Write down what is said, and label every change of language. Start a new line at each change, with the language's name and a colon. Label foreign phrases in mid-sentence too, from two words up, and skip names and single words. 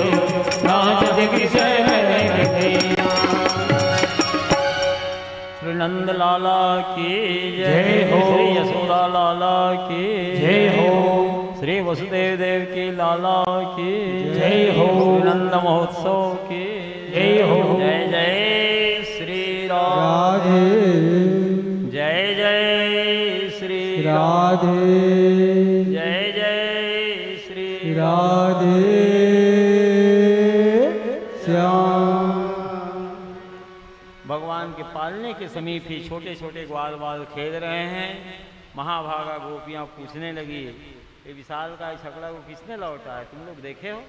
Hindi: नाचत किशन कन्हैया। श्री नंद लाला की जय हो। श्री यशोदा लाला की जय हो। श्री वसुदेव देव की लाला की जय हो। नंद महोत्सव की जय हो। जय जय श्री राम राधे जय जय श्री राधे जय जय श्री राधे श्याम। भगवान के पालने के समीप ही छोटे छोटे ग्वाल बाल खेल रहे हैं। महाभागा गोपियां पूछने लगी, ये विशाल का छकड़ा को किसने लौटा है, तुम लोग देखे हो?